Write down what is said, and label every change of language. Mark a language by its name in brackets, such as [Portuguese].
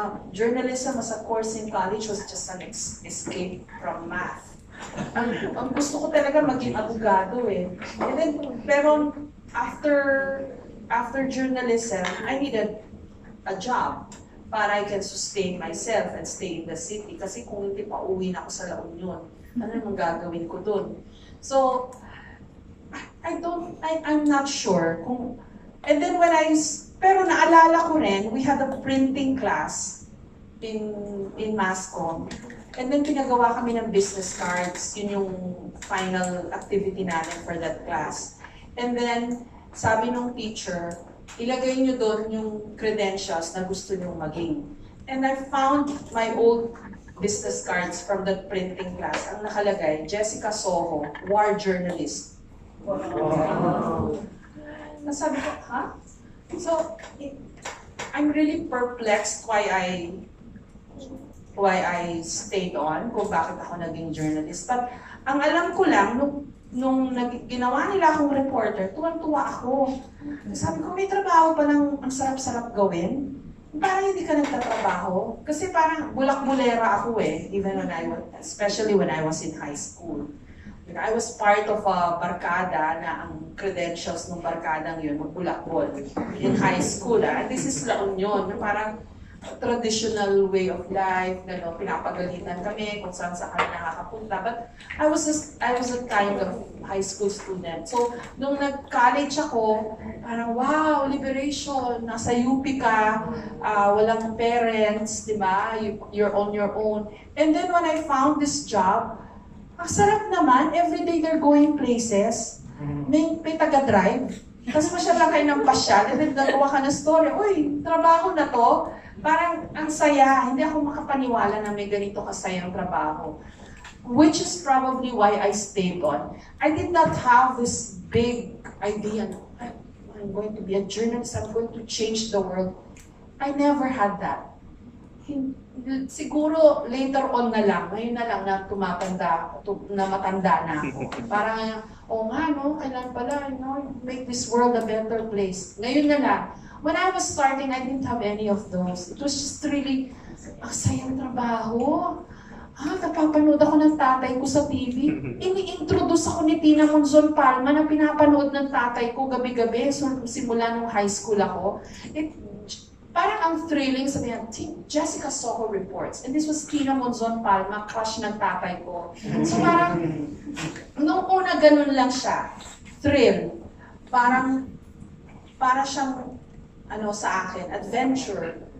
[English] Journalism as a course in college was just an escape from math. [Filipino] Ang gusto ko talaga maging abogado eh. [English] And then, pero after journalism, I needed a job para I can sustain myself and stay in the city. [Filipino] Kasi kung hindi pa uwi na ako sa [English] La Union, [Filipino] ano namang gagawin ko dun? [English] So, I'm not sure kung, and then [Filipino] pero naalala ko rin, [English] we had a printing class in Mascom. And then [Filipino] pinagawa kami ng [English] business cards, yun yung final activity namin for that class. [Filipino] And then, sabi nung teacher, ilagay nyo doon yung credentials na gusto nyo maging. [English] And I found my old business cards from that printing class. [Filipino] Ang nakalagay, Jessica Soho, war journalist. Wow. Nasabi ko, ha? [English] So, I'm really perplexed why I stayed on, [Filipino] kung bakit ako naging journalist. But ang alam ko lang, nung ginawa nila akong reporter, tuwan-tuwa ako. Sabi ko, may trabaho pa ng ang sarap-sarap gawin. Parang hindi ka nagtatrabaho. Kasi parang bulak-bulera ako eh, [English] especially when I was in high school. I was part of a barkada [Filipino] na ang credentials ng barkadang yun, magbulakbol [English] in high school. This is La Union, [Filipino] parang traditional way of life, pinapagalitan kami kung saan kami nakakapunta. [English] But I was a kind of high school student. [Filipino] So, nung nag-college ako, parang wow, liberation, nasa UP ka, walang parents, di ba? [English] You're on your own. And then when I found this job, [Filipino] ang sarap naman, [English] everyday they're going places. [Filipino] May taga-drive. Tapos masyal lang kayo ng pasyal, and then nagawa ka ng story. Uy, trabaho na to. Parang ang saya. Hindi ako makapaniwala na may ganito kasayang trabaho. [English] Which is probably why I stayed on. I did not have this big idea. I'm going to be a journalist. I'm going to change the world. I never had that. [Filipino] Siguro later on na lang, ngayon na lang na matanda na ako. Parang, nga no, kailan pala, [English] make this world a better place. [Filipino] Ngayon na lang. [English] When I was starting, I didn't have any of those. It was just really, [Filipino] sayang trabaho. Napapanood ako ng tatay ko sa TV. Ini-introduce ako ni Tina Monzon Palma na pinapanood ng tatay ko gabi-gabi. So, simula nung high school ako. Parang ang thrilling, sabihan, Jessica Soho reports. And this was Tina Monzon Palma, crush ng tatay ko. So parang, nung una ganun lang siya, thrill. Para siyang, sa akin, adventure.